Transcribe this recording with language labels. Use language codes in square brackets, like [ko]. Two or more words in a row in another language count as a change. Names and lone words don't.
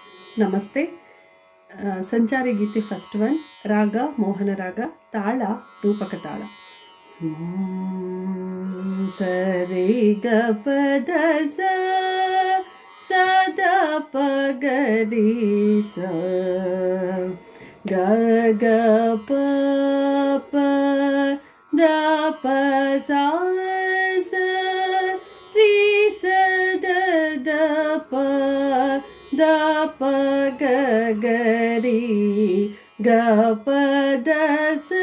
[en] Namaste. [kn] Sanchari geethe [en] first one. Raga Mohana Raga. Taala Roopaka Taala. Sare ga pa da sa da pa ga re sa ga pa da pa sa re sa da pa ga re ga pa da